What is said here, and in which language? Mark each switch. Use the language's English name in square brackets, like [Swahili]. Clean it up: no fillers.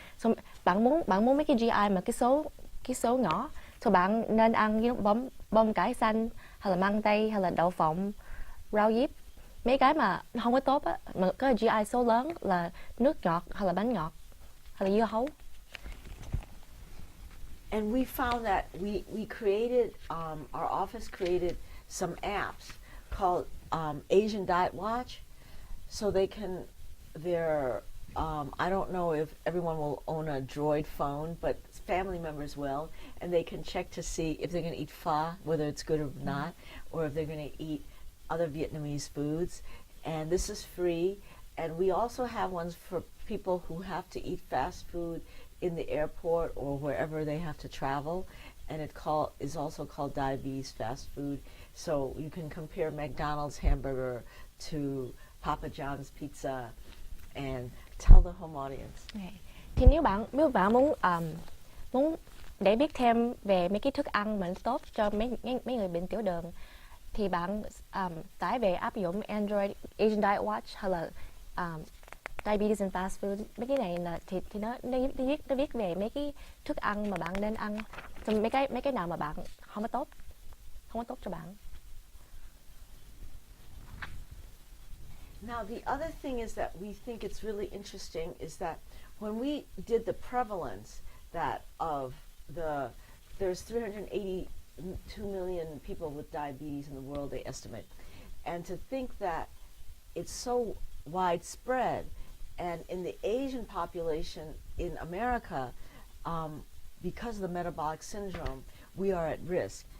[Vietnamese] So bạn muốn mấy cái GI mà cái số nhỏ. So bạn nên ăn bông cải xanh, hay là măng tây, hay là đậu phộng, rau diếp. Mấy cái mà không có tốt á, mà có GI số lớn là nước ngọt, hay là bánh ngọt, hay là dưa hấu. [English] And we found that we created, our office created some apps called Asian Diet Watch. So I don't know if everyone will own a Droid phone, but family members will, and they can check to see if they're going to eat pho, whether it's good or not, or if they're going to eat other Vietnamese foods. And this is free. And we also have ones for people who have to eat fast food in the airport or wherever they have to travel, and it is also called diabetes fast food. So you can compare McDonald's hamburger to Papa John's pizza, and tell the home audience. [Vietnamese] Thì nếu bạn muốn để biết thêm về mấy cái thức ăn mà tốt cho mấy người bệnh tiểu đường, thì bạn tải về áp dụng Android Asian Diet Watch hay là Diabetes and Fast Food. Mấy cái này là thì nó viết về mấy cái thức ăn mà bạn nên ăn, mấy cái nào mà bạn không có tốt cho bạn. [English] Now, the other thing is that we think it's really interesting is that when we did the prevalence there's 382 million people with diabetes in the world, they estimate. And to think that it's so widespread, and in the Asian population in America, because of the metabolic syndrome, we are at risk.